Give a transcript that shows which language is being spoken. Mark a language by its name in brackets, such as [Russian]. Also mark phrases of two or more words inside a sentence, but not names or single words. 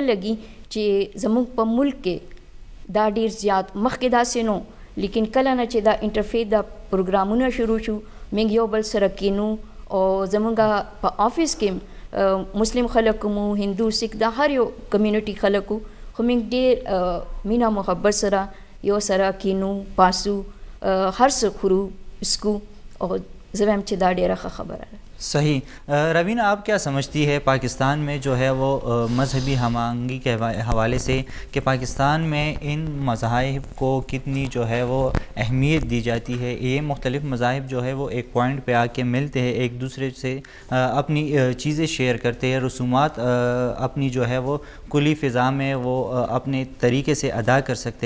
[Pashto] لګي چې زمونږ په ملک کې دا ډېر زیات مخکې داسې نو, لیکن کله نه چې دا انټرفیت دا پروګرامونه شروع شو موږ یو بل سره کینو, او زمونږ په آفس کې مسلم خلک مو, هندو, سکھ, دا هر یو کمیونټي خلک وو, خو موږ ډېر مینه محبت سره یو سره کینو, پاسو, هر څه خورو, اسکو, او زه وایم چې دا ډېره ښه خبره ده. [Urdu] صحیح. روینہ آپ کیا سمجھتی ہے پاکستان میں جو ہے وہ مذہبی ہم آہنگی کے حوالے سے کہ پاکستان میں ان مذاہب کو کتنی جو ہے وہ اہمیت دی جاتی ہے؟ یہ مختلف مذاہب جو ہے وہ ایک پوائنٹ پہ آ کے ملتے ہیں, ایک دوسرے سے اپنی چیزیں شیئر کرتے ہیں, رسومات اپنی جو ہے وہ کلی فضا میں وہ اپنے طریقے سے ادا کر سکتے ہیں.